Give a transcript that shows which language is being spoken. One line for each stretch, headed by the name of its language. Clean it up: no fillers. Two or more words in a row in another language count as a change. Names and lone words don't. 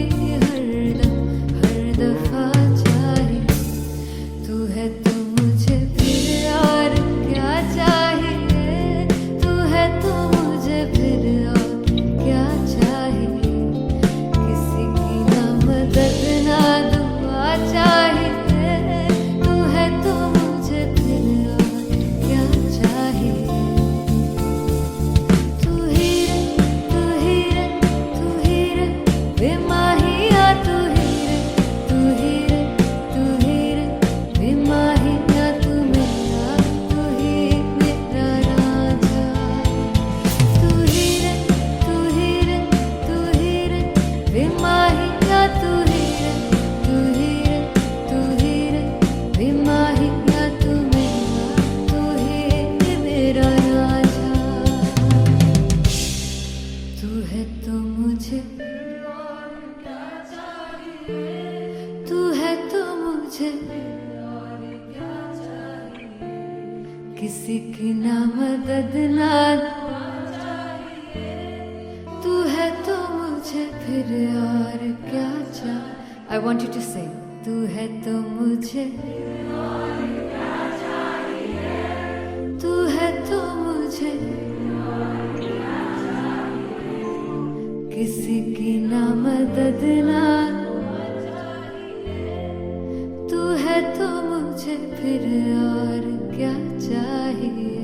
Hindi: हरदम हर दफा चाहिए, तू है तो मुझे फिर और क्या चाहिए, तू है तो मुझे फिर और क्या चाहिए, किसी की ना मदद ना दुआ चाहिए, तू है तो मुझे फिर और क्या चाहिए। तू ही रे तू ही रे तू ही रे बेमाहिया, तू ही रे तू ही रे तू ही रे बेमाहिया, तू ही मेरा राजा, तू ही रे तू ही रे तू ही रे बेमाहिया, तू ही रे तू ही रे तू ही रे बेमाहिया, तू ही मेरा राजा, तू है तो मुझे तू है तो मुझे किसी की ना मदद ना फिर और क्या चाह।
English: I want you to say,
Hindi: तू है तो मुझे, तू है तो मुझे, किसी की ना मदद ना, तू है तो मुझे फिर और क्या चाहिए।